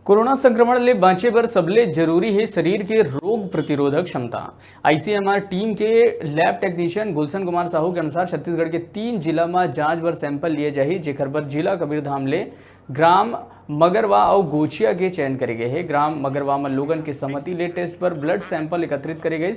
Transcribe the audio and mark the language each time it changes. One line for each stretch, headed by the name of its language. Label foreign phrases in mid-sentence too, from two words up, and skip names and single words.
Chhattisgarhi: कोरोना संक्रमण ले बाँचे बर सबले जरूरी है शरीर के रोग प्रतिरोधक क्षमता। आईसीएमआर टीम के
English: lab technician
Chhattisgarhi: गुलशन कुमार साहू के अनुसार छत्तीसगढ़ के 3 जिला में जांच बर सैंपल लिए जाही, जेकर बर जिला कबीरधाम ले ग्राम मगरवा और गोचिया के चयन करे गए हैं। ग्राम मगरवा में लोगन के सहमति ले टेस्ट पर ब्लड सैंपल एकत्रित करे गए।